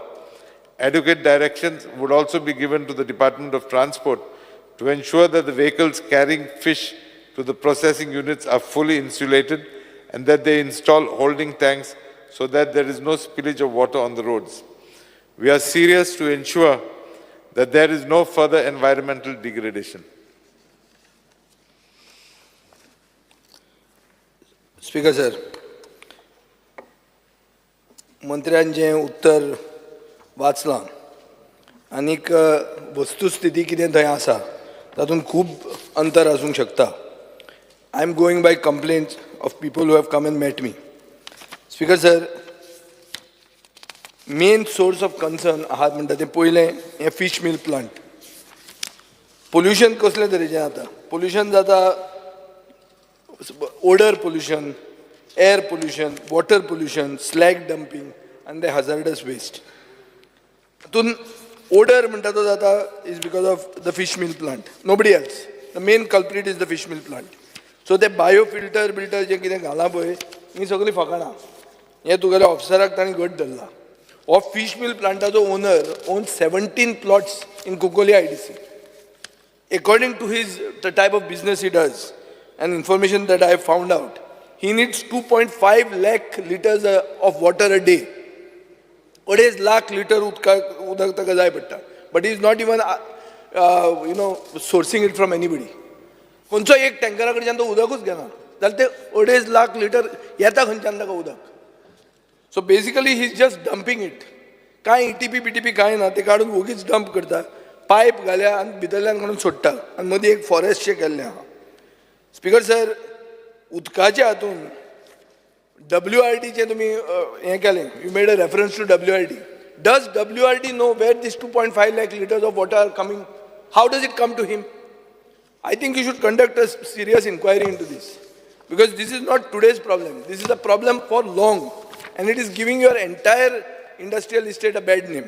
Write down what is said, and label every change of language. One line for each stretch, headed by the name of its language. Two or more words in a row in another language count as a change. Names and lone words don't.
English: Adequate directions would also be given to the Department of Transport to ensure that the vehicles carrying fish to the processing units are fully insulated and that they install holding tanks so that there is no spillage of water on the roads. We are serious to ensure that there is no further environmental degradation. Speaker sir,
Konkani: मंत्र्यांचें उत्तर वाचलां आनीक वस्तुस्थिती कितें थंय आसा तातूंत खूब अंतर आसूंक शकता.
English: I am going by complaints of people who have come and met me. Speaker sir, main source of concern
Konkani: आहात म्हणटा तें पयलें हें
English: fish meal plant.
Konkani: Pollution कसले तरेचें जाता?
English: Pollution जाता odor pollution, air pollution, water pollution, slag dumping, and the hazardous waste. Odor is because of the fish meal plant. Nobody else. The main culprit is the fish meal plant. So the biofilter
Konkani: जे कितें घाला पळय ही सगळी फकाणां. हें तुगेल्या ऑफिसराक ताणें घट धरला.
English: हो fish meal plantaचो owner owns 17 plots in Kukoli IDC. According to the type of business he does, and information that I have found out, he needs 2.5 lakh liters of water a day.
Konkani: 2.5
English: lakh liters
Konkani: udak taka jay patta.
English: But he is not even, sourcing it from anybody.
Konkani: Koncho ek tanker कडच्यान तो उदकूच घेना. जाल्यार ते 2.5
English: lakh liters
Konkani: येता खंयच्यान ताका उदक.
English: So basically he is just dumping it.
Konkani: कांय ETP BTP कांय ना, ते काडून वगीच डंप करता. पायप घाल्या आनी भितरल्यान काडून सोडटा. आनी मदीं एक फॉरेस्टशें केल्लें आहा. स्पीकर सर, उदकाच्या हातून WRDचे तुम्ही हें केलें,
English: you made a reference to WRD. Does WRD know where this 2.5 lakh liters of water are coming? How does it come to him? I think you should conduct a serious inquiry into this. Because this is not today's problem. This is a problem for long. And it is giving your entire industrial estate a bad name.